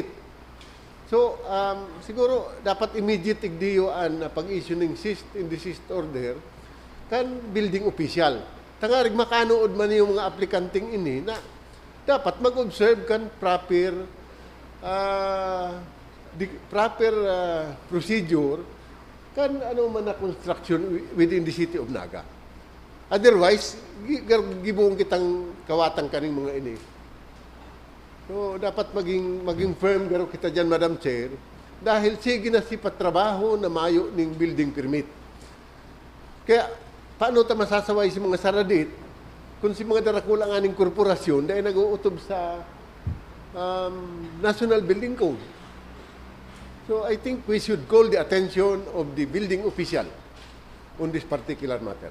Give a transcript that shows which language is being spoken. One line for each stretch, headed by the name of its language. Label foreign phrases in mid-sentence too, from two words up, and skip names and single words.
Bikol: So, siguro, dapat immediate igdiyuan na pag-issue ng
English: cease and desist order
Bikol: kan building official. Tangarig makanood man yung mga aplikanting ini na dapat mag-observe kan
English: proper procedure
Bikol: kan ano man na
English: construction within the city of Naga.
Bikol: Otherwise, gibuong kitang kawatang kaning mga ini. So, dapat maging firm garo kita dyan, Madam Chair, dahil sige na si patrabaho na mayo ning building permit. Kaya, paano ta masasaway si mga saradit kung si mga darakulang aning korporasyon dahil nag-uutob sa National Building Code.
English: So, I think we should call the attention of the building official on this particular matter.